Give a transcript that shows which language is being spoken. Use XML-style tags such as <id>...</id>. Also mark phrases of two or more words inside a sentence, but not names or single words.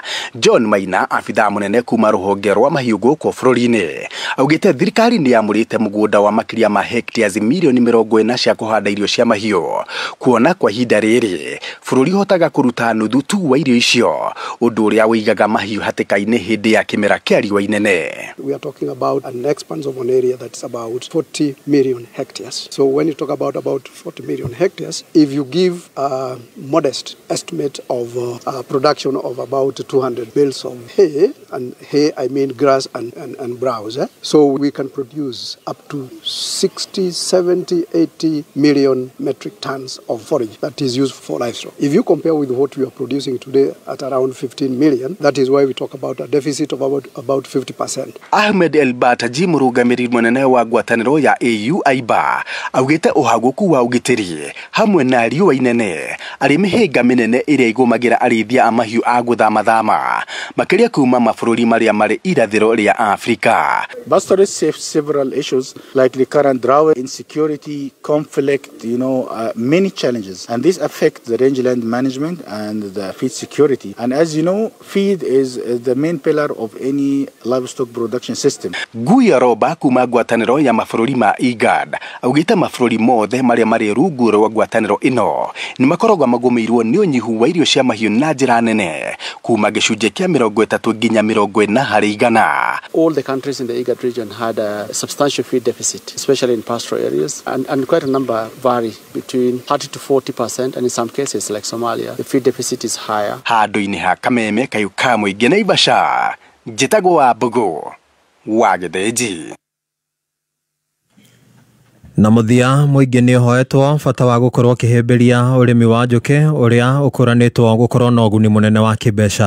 <ki>John Maina, abithaa mũnene kuma rũhonge rwa mahiũ gũkũ bũrũri-inĩ, augĩte thirikari nĩ yamũrĩte mũgũnda wa makĩria ma hectares milioni 40 cia kũhanda irio cia mahiũ, kuona kwa ihinda rĩrĩ bũrũri ũhotaga kũruta nuthu tu wa irio icio, ũndũ ũrĩa ũigaga mahiũ hatĩka-inĩ hĩndĩ ya kĩmera kĩa riũa inene.</ki> <en>We are talking about an expanse of an area that's about 40 million hectares. So when you talk about 40 million hectares, if you give a modest estimate of production of about 200 bales of hay, and hay I mean grass and browse, so we can produce up to 60, 70, 80 million metric tons of forage that is used for livestock. If you compare with what we are producing today at around 15 million, that is why we talk about a deficit of about 50%.</en> <ki>Ahmed Elbataji, mũrũgamĩrĩri mũnene wa ngwatanĩro ya AU AIBA, augĩte ũhagũku wa ũgitĩri hamwe na riũa inene arĩ mĩhĩnga mĩnene ĩrĩa ĩgũmagĩra arĩithia a mahiũ a gũthamathama makĩria kuma mabũrũri marĩa marĩ irathĩro rĩa Afrika.</ki> <en>Pastoralists have several issues like the current drought, insecurity, conflict, many challenges, and this affect the rangeland management and the feed security. And as you know, feed is the main pillar of any livestock production system.</en> <ki>Guya Roba kuma ngwatanĩro ya mabũrũri ma IGAD augĩte mabũrũri mothe marĩa marĩ rungu rwa ngwatanĩro ĩno nĩ makoragwo magũmĩirwo nĩ ũnyihu wa irio cia mahiũ na njĩra nene kuma gĩcunjĩ kĩa 30 nginya 40 harĩ igana.</ki> <en>All the countries in the IGAD region had a substantial feed deficit, especially in pastoral areas, and quite a number vary between 30 to 40%, and in some cases like Somalia, the feed deficit is higher.</en> <ki>Handũ-inĩ ha Kameme kayũ ka mũingĩ Naivasha, njĩtagwo wa Mbũgũ wa Gĩthĩnji. Na mũthia mũingĩ nĩ ũhoetwo bata wa gũkorwo kĩhĩmbĩria ũrĩmi wa njũkĩ ũrĩa ũkũranĩtwo gũkorwo na ũguni mũnene wa kĩmbeca.</ki>